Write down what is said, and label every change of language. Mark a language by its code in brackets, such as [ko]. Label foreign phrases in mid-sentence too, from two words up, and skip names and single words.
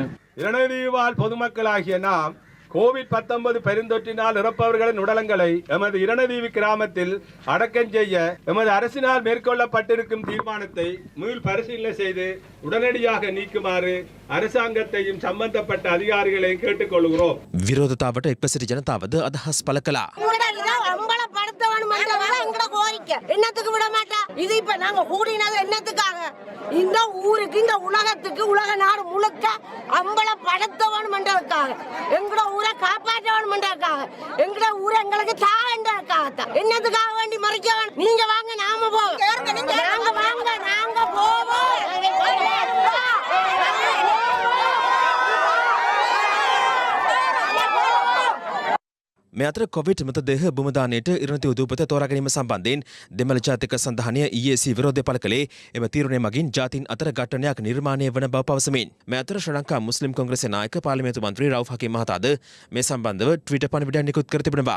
[ta] இரணதீவால் பொதுமக்களாகிய நாம் கோவிட்-19 பெருந்தொற்றினால் இறப்பவர்களின் உடலங்களை எமது இரணதீவு கிராமத்தில் அடக்கம் செய்ய எமது அரசினால் மேற்கொள்ளப்பட்டிருக்கும் தீர்மானத்தை மீள் பரிசீலனை செய்து உடனடியாக நீக்குமாறு அரசாங்கத்தையும் சம்பந்தப்பட்ட அதிகாரிகளையும் கேட்டுக்கொள்கிறோம். [si] විරෝධතාවට එක්ව සිටි ජනතාවද අදහස් පළ කළා. [ta] என்னத்துக்கு விட மாட்டா இது இப்ப நாங்க கூடினது என்னத்துக்காக இந்த ஊருக்கு இந்த உலகத்துக்கு உலக நாடு முழுக்க அம்பள படுத்தவன் மண்டதுக்காக எங்கட ஊரை காப்பாற்றவன் மண்டதுக்காக எங்கட ஊரை எங்களுக்கு தாண்டதுக்காகத்தான் என்னத்துக்காக வேண்டி மறைக்கவன் நீங்க வாங்க நாம போவோம் நாங்க வாங்க நாங்க போவோம். [si] මේ අතර කොවිඩ් මృతදේහ භූමදානයට ඉරණති උදූපත තෝරා ගැනීම සම්බන්ධයෙන් දෙමළ ජාතික සංධානය ඊයේසී විරෝධය පළ කළේ එම තීරණය මගින් ජාතීන් අතර ගැටණයක් නිර්මාණය වන බව පවසමින් මේ අතර ශ්‍රී ලංකා මුස්ලිම් කොංග්‍රසයේ නායක පාර්ලිමේන්තු මන්ත්‍රී රවුෆ් හකීම් මහතාද මේ සම්බන්ධව ට්විටර් පණිවිඩයක් නිකුත් කර තිබෙනවා.